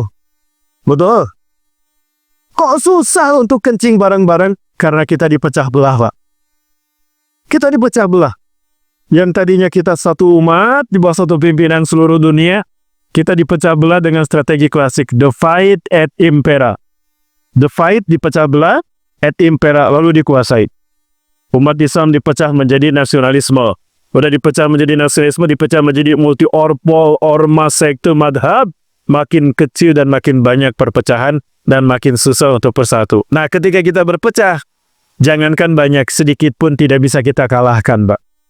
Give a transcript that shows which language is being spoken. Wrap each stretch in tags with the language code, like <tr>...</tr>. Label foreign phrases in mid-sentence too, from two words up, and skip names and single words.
<id>Betul? Kok susah untuk kencing bareng-bareng? Karena kita dipecah belah, Pak. Kita dipecah belah. Yang tadinya kita satu umat di bawah satu pimpinan seluruh dunia, kita dipecah belah dengan strategi klasik</id> <la>divide et impera.</la> <id>Divide, dipecah belah,</id> <la>et impera,</la> <id>lalu dikuasai. Umat Islam dipecah menjadi nasionalisme. Udah dipecah menjadi nasionalisme, dipecah menjadi multi orpol, ormas, sekte, madhab. Makin kecil dan makin banyak perpecahan dan makin susah untuk bersatu. Nah, ketika kita berpecah, jangankan banyak, sedikit pun tidak bisa kita kalahkan, Pak.</id>